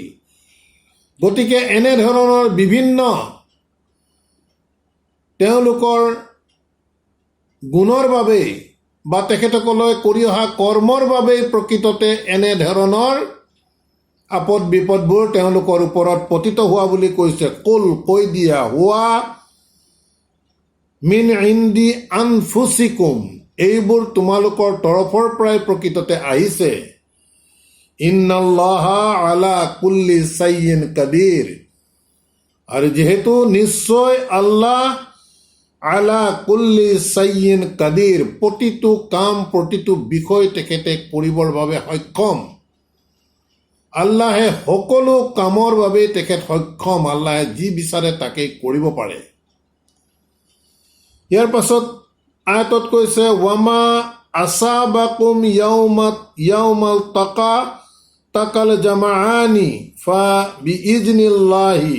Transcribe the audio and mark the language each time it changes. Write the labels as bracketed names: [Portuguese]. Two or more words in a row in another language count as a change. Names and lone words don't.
[Assamese] গতিকে এনেধৰণৰ বিভিন্ন তেওঁলোকৰ গুণৰ বাবেই বা তেখেতসকলে কৰি অহা কৰ্মৰ বাবেই প্ৰকৃততে এনেধৰণৰ আপদ বিপদবোৰ তেওঁলোকৰ ওপৰত পতিত হোৱা বুলি কৈছে। কৈ দিয়া, [Arabic] هو من عند أنفسكم, [Assamese] এইবোৰ তোমালোকৰ তৰফৰ পৰাই প্ৰকৃততে আহিছে। [Arabic] إن الله على كل شيء قدير, [Assamese] আৰু যিহেতু নিশ্চয় আল্লাহ [Arabic] على كل شيء قدير, [Assamese] প্ৰতিটো কাম প্ৰতিটো বিষয় তেখেতে কৰিবৰ বাবে সক্ষম। আল্লাহে সকলো কামৰ বাবে তেখেত সক্ষম। আল্লাহে যি বিচাৰে তাকেই কৰিব পাৰে। ইয়াৰ পাছত আয়াতত কৈছে [Arabic] وما أصابكم يوم التقى الجمعان فبإذن الله.